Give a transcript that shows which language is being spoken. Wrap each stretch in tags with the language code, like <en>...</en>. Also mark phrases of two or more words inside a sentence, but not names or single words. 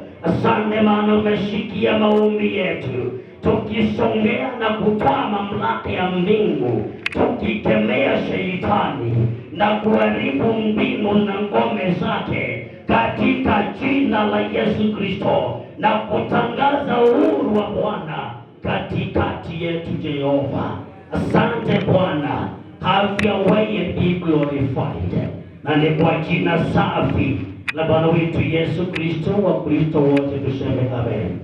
<sw>Asante maana umesikia maombi yetu, tukisongea na kutoa mamlaka ya mbingu, tukikemea Sheitani na kuharibu mbinu na ngome zake katika jina la Yesu Kristo, na kutangaza uhuru wa Bwana katikati yetu. Jehova, asante Bwana,</sw> <en>have your way and be glorified.</en> <sw>Na ni kwa jina safi la Bwana wetu Yesu Kristo, wa Kristo wote tuseme amen.</sw>